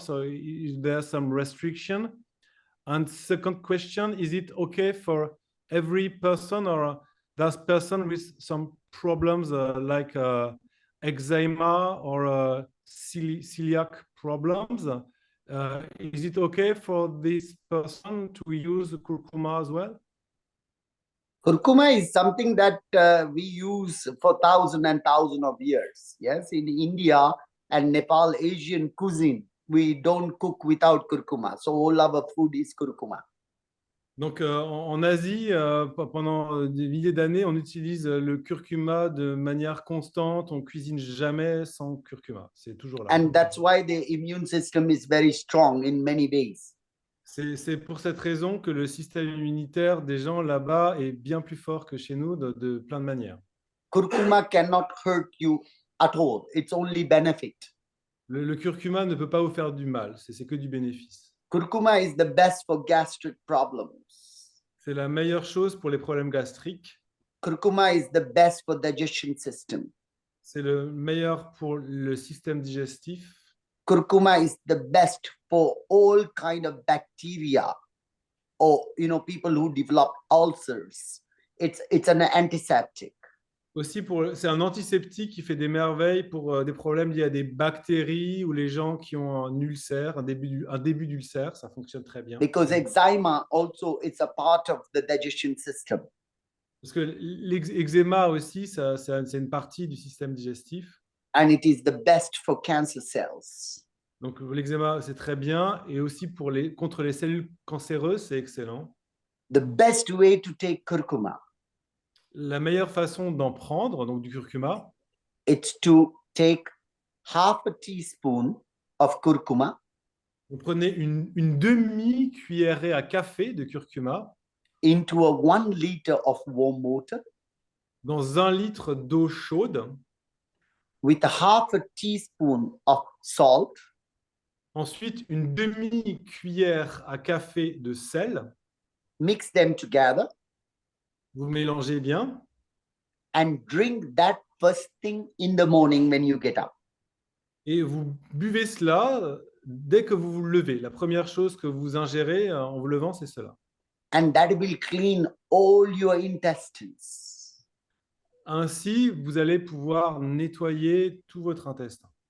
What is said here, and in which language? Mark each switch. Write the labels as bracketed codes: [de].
[en] So is there some restriction? And second question, is it okay for every person or does person with some problems like eczema or celiac problems, is it okay for this person to use curcuma as well? Curcuma is something that we use for thousands and thousands of years. Yes, in India and Nepal, Asian cuisine, we don't cook without curcuma. So all our food is curcuma. [fr] Donc en Asie, pendant des milliers d'années, on utilise le curcuma de manière constante. On cuisine jamais sans curcuma. C'est toujours là. [en] And that's why the immune system is very strong in many ways. [fr] C'est pour cette raison que le système immunitaire des gens là-bas est bien plus fort que chez nous de plein de manières. [en] Curcuma cannot hurt you at all. It's only benefit. [fr] Le curcuma ne peut pas vous faire du mal, c'est que du bénéfice. [en] Curcuma is the best for gastric problems. [fr] C'est la meilleure chose pour les problèmes gastriques. [en] Curcuma is the best for digestion system. [fr] C'est le meilleur pour le système digestif. [en] Curcuma is the best for all kind of bacteria or people who develop ulcers. It's an antiseptic. [fr] Aussi, c'est un antiseptique qui fait des merveilles pour des problèmes liés à des bactéries ou les gens qui ont un ulcère, un début d'ulcère, ça fonctionne très bien. [en] Because eczema also is a part of the digestion system. [fr] Parce que l'eczéma aussi, c'est une partie du système digestif. [en] And it is the best for cancer cells. [fr] Donc l'eczéma, c'est très bien. Et aussi contre les cellules cancéreuses, c'est excellent. [en] The best way to take curcuma. [fr] La meilleure façon d'en prendre, donc du curcuma, [en] it's to take half a teaspoon of curcuma. [fr] Vous prenez une demi-cuillerée à café de curcuma [en] into a 1 liter of warm water. [fr] Dans 1 litre d'eau chaude. [en] With a half a teaspoon of salt. [fr] Ensuite, une demi-cuillère à café de sel. [en] Mix them together [fr] Vous mélangez bien [en] and drink that first thing in the morning when you get up. [fr] et vous buvez cela dès que vous vous levez. La première chose que vous ingérez en vous levant, c'est cela. [en] And that will clean all your intestines. [fr] Ainsi, vous allez pouvoir nettoyer tout votre intestin.